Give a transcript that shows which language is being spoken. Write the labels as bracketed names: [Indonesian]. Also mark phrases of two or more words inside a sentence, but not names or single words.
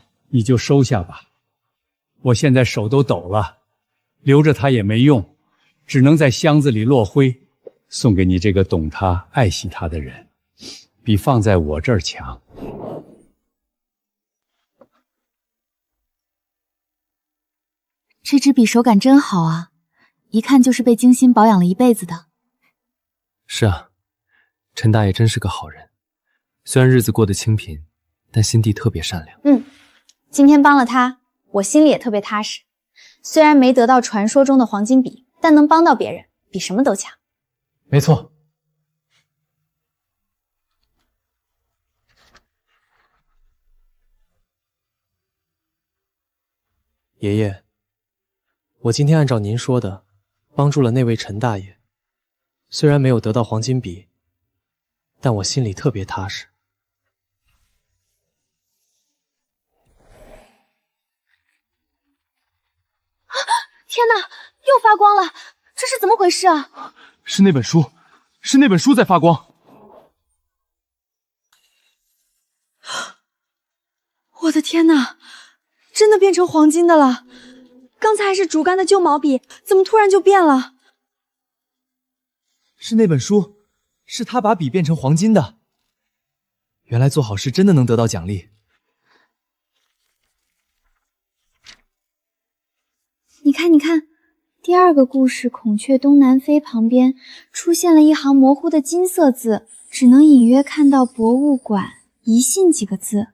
[Chinese] 你就收下吧，我現在手都抖了，留着它也沒用，只能在箱子裡落灰，送給你這個懂它、愛惜它的人，比放在我這兒強。這支筆手感真好啊，一看就是被精心保養了一輩子的。是啊，陳大爺真是個好人，雖然日子過得清貧，但心地特別善良。今天幫了他，我心裡也特別踏實。雖然沒得到傳說中的黃金筆，但能幫到別人，比什麼都強。沒錯。爺爺，我今天按照您說的，幫助了那位陳大爺。雖然沒有得到黃金筆，但我心裡特別踏實。天哪，又發光了，這是怎麼回事啊？是那本書，是那本書在發光。我的天哪，真的變成黃金的了！剛才還是竹竿的舊毛筆，怎麼突然就變了？是那本書，是他把筆變成黃金的。原來做好事真的能得到獎勵。你看，你看，第二個故事《孔雀東南飛》旁邊出現了一行模糊的金色字，只能隱約看到博物館、遺信幾個字。